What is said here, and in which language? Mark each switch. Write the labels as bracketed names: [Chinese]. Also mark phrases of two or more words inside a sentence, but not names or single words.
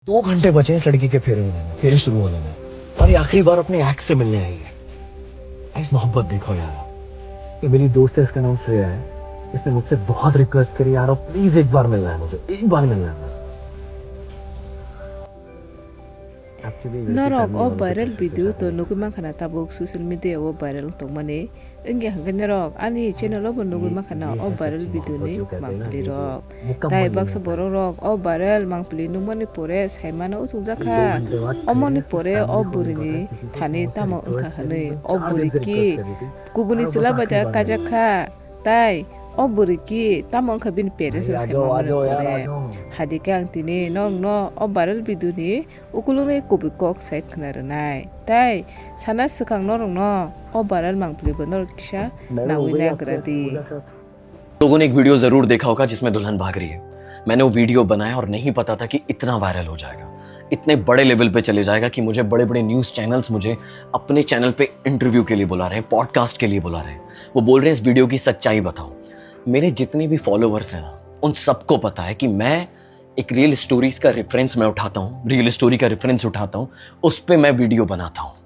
[Hindi] 2 घंटे बचे इस लड़की के फेरे शुरू होने में और ये आखिरी बार अपने एक्स से मिलने आई है। इस मोहब्बत देखो यार, ये मेरी दोस्त है, इसका नाम श्रेया है। इसने मुझसे बहुत रिक्वेस्ट करी यार, प्लीज एक बार मिलना है मुझे, एक बार मिलना है। [Kok Borok] Norok o [English] viral video [Kok Borok] to nugu makana tabuk [English] social media [Kok Borok] o viral to mane inge hangga norok ani channel o nugu makana o [English] viral video [Kok Borok] ni mangpli rok tai baksa boro rok o viral mangpli numani pore saimana usungjakha omoni pore o burini thani tamo ungkha hanei o buriki kubuni chila baja kajakha tai o buriki tamo ungkha bin pere saimana pore hadika angtini nong no o [English] viral video [Kok Borok] ni ukulungi kubikok sai khnaranai tai sana sikang norong no o viral mangpli bonor kisha nawina gradi [Hindi] लोगों ने एक वीडियो जरूर देखा होगा जिसमें दुल्हन भाग रही है। मैंने वो वीडियो बनाया और नहीं पता था कि इतना वायरल हो जाएगा, इतने बड़े लेवल पे चले जाएगा कि मुझे बड़े बड़े [English] news channels [Hindi] मुझे अपने चैनल पे इंटरव्यू के लिए बुला रहे हैं, पॉडकास्ट के लिए बुला रहे हैं। वो बोल रहे हैं इस वीडियो की सच्चाई बताओ। मेरे जितने भी फॉलोअर्स हैं ना, उन सबको पता है कि मैं एक [English] real stories [Hindi] का रेफरेंस मैं उठाता हूँ, [English] real story [Hindi] का रेफरेंस उठाता हूँ, उस पर मैं वीडियो बनाता हूँ।